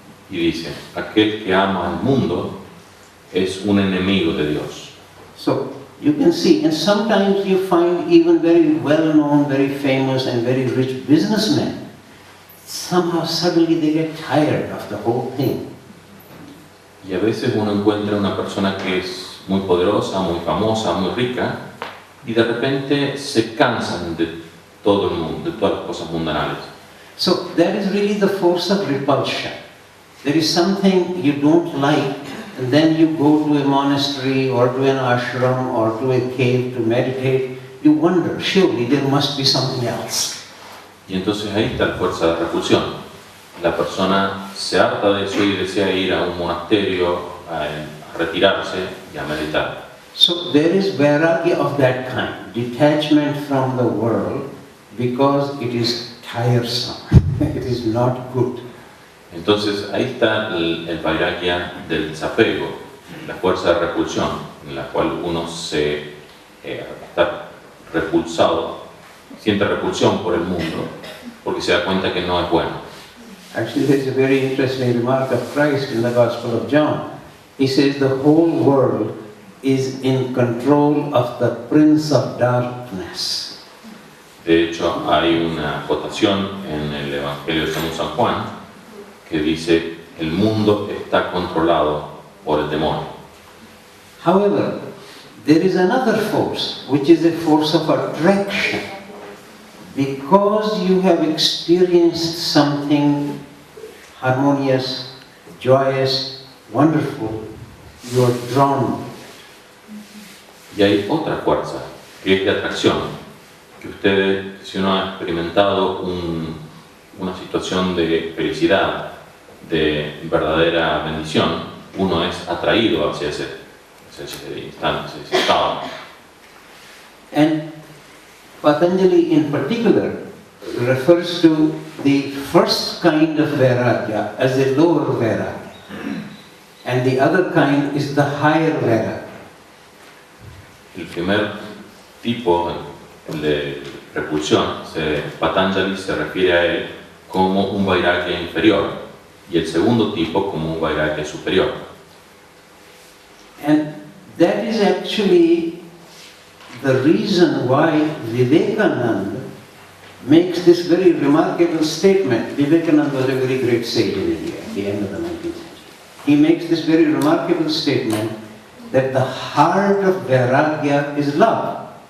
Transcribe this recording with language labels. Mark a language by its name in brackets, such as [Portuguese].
[Spanish] Y dice, aquel que ama al mundo es un enemigo de Dios. [English] So, you can see, and sometimes you find even very well-known, very famous and very rich businessmen, somehow suddenly they get tired of the whole thing. [Spanish] Y a veces uno encuentra una persona que es muy poderosa, muy famosa, muy rica, y de repente se cansan de todo el mundo, de todas las cosas mundanales. [English] So that is really the force of repulsion. There is something you don't like, and then you go to a monastery or to an ashram or to a cave to meditate. You wonder, surely there must be something else. [Spanish] Y entonces ahí está la fuerza de repulsión. La persona se harta de eso y desea ir a un monasterio a retirarse y a meditar. [English] So there is vairagya of that kind, detachment from the world, because it is tiresome, it is not good. [Spanish] Entonces ahí está el vairagya del desapego, la fuerza de repulsión, en la cual uno está repulsado, siente repulsión por el mundo, porque se da cuenta que no es bueno. [English] Actually, there is a very interesting remark of Christ in the Gospel of John. He says the whole world is in control of the Prince of Darkness. [Spanish] De hecho, hay una acotación en el Evangelio de San Juan que dice el mundo está controlado por el demonio. [English] However, there is another force, which is a force of attraction. Because you have experienced something harmonious, joyous, wonderful, you are drawn. [Spanish] Y hay otra fuerza, que es de atracción, que ustedes, si uno ha experimentado una situación de felicidad, de verdadera bendición, uno es atraído hacia ese instante, hacia ese estado. [English] And Patanjali in particular refers to the first kind of vairagya as the lower vairagya, and the other kind is the higher vairagya. [Spanish] El primer tipo de repulsión, Patanjali se refiere a él como un vairagya inferior y el segundo tipo como un vairagya superior. [English] And that is actually the reason why Vivekananda makes this very remarkable statement. Vivekananda was a very great sage in India at the end of the 19th century. He makes this very remarkable statement that the heart of vairagya is love.